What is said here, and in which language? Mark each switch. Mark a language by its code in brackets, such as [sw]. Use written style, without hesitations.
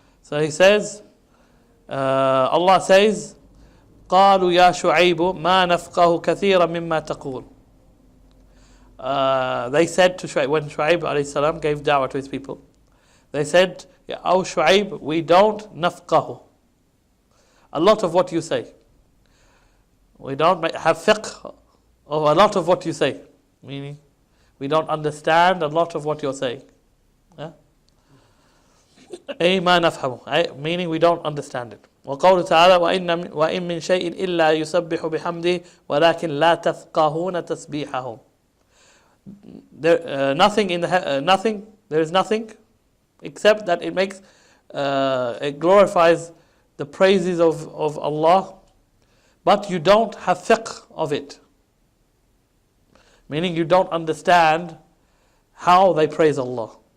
[en] So he says, Allah says, [ar] قالوا يا شعيب ما نفقه كثيرا مما تقول. [en] They said to Shu'aib, when Shu'aib alayhi salam gave da'wah to his people, they said, O Shu'aib, we don't nafqahu. A lot of what you say. We don't have fiqh of a lot of what you say. Meaning, we don't understand a lot of what you're saying. [ar] أي ما نفهمه. [en] Meaning, we don't understand it. [ar] وقوله تعالى وإن من شيء إلا يسبح بحمده ولكن لا تفقهون تسبيحهم. [en] Nothing in the nothing. There is nothing except that it makes it glorifies the praises of Allah, but you don't have fiqh of it. Meaning you don't understand how they praise Allah.